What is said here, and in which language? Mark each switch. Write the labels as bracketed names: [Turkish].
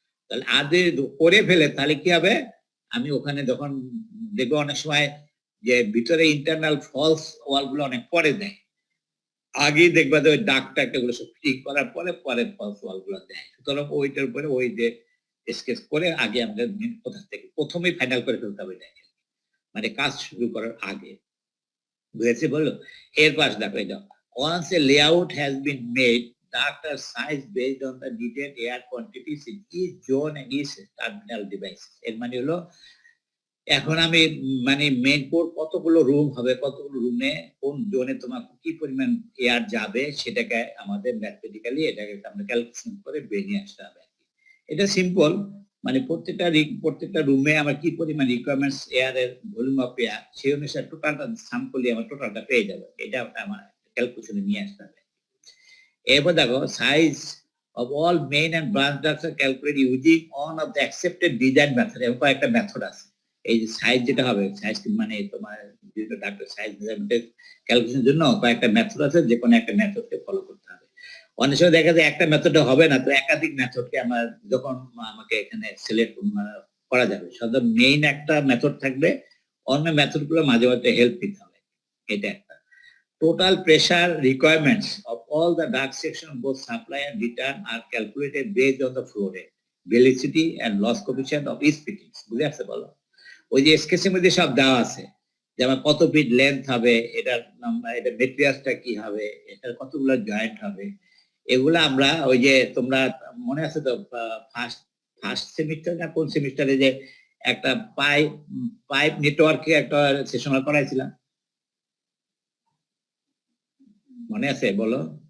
[Bangla] তাহলে আগে করে ফেলে তাহলে কি হবে, আমি ওখানে যখন দেখবো অনেক সময় যে ভিতরে ইন্টারনাল ফলস ওয়াল গুলো অনেক পরে দেয়, আগে দেখবা যে ওই ডাকটা এগুলো সব ঠিক করার পরে ফলস ওয়াল গুলো দেয়। সুতরাং ওইটার উপরে ওই যে স্কেচ করে আগে আমাদের কোথা থেকে প্রথমেই ফাইনাল করে ফেলতে হবে, মানে কাজ শুরু করার আগে। বুঝেছি বলো। এরপর দেখো এটা [English] once a layout has been made, duct are sized based on the needed air quantities in each zone and each terminal devices. [Bangla] এর মানে হলো এখন আমি মানে মেইন কোড কতগুলো রুম হবে, কতগুলো রুমে কোন জোনে তোমার কি পরিমাণ এয়ার যাবে সেটাকে আমাদের ম্যাথমেটিক্যালি এটাকে আমরা ক্যালকুলেশন করে বের নিয়ে আসতে হবে। এটা সিম্পল, মানে প্রত্যেকটা রুমে আমার কি পরিমাণ রিকোয়ারমেন্টস এয়ারের ভলিউম অফ এয়ার সেই অনুসারে টোটালটা সাম করলে আমার টোটালটা পেয়ে যাবে। এটা আমার ক্যালকুলেশনে নিয়ে আসতে হবে। এরপর দেখো size [English] of all main and branch ducts are calculated using one of the accepted design method। [Bangla] এরকম একটা মেথড আছে, এই যে সাইজ যেটা হবে, সাইজ মানে তোমার বিভিন্ন ডাক্তার সাইজ মেজারমেন্টের ক্যালকুলেশনের জন্য কয়েকটা মেথড আছে, যে কোনো একটা মেথডকে ফলো করতে হবে। অনেক সময় দেখা যায় একটা মেথডে হবে না, তো একাধিক মেথডকে আমার যখন আমাকে এখানে সিলেক্ট করা যাবে, সাধারণত মেইন একটা মেথড থাকবে, অন্য মেথডগুলো মাঝে মাঝে হেল্প নিতে হবে। এটা একটা [English] total pressure requirements of all the duct section, both supply and return, are calculated based on the flow rate, velocity and loss coefficient of each fittings. [Bangla] বুঝে আসছে বলো? ওই যে স্কেচের মধ্যে সব দেওয়া আছে যে আমার কত ফিট লেন্থ হবে, এটার এটা মেটেরিয়ালসটা কি হবে, এটার কতগুলো জয়েন্ট হবে, এগুলা আমরা ওই যে তোমরা মনে আছে তো ফার্স্ট সেমিস্টার না কোন সেমিস্টারে যে একটা পাইপ নেটওয়ার্কে একটা সেশন করাইছিলাম, মনে আছে বলো?